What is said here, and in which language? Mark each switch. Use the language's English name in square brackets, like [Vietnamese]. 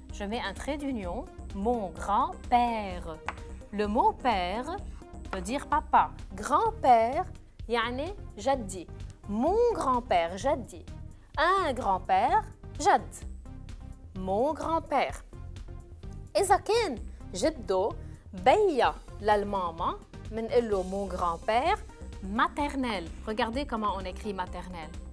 [French] je mets un trait d'union. mon grand-père. le mot père veut dire papa. [Arabic] grand-père يعني جدي. [French] mon grand-père جدي. un grand-père جد. mon grand-père. [Arabic] إذا كان جده بيا للماما منقول له [French] mon grand-père maternel. regardez comment on écrit maternel.